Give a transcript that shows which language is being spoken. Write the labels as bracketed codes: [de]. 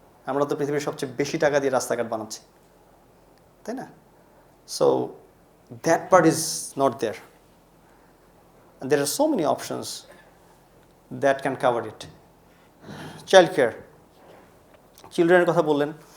[bn] আমরা তো পৃথিবীর সবচেয়ে বেশি টাকা দিয়ে রাস্তাঘাট বানাচ্ছি, তাই না? [en] So that part is not there. There are so many options that can cover it. [bn] Child care, চিলড্রেনের কথা বললেন।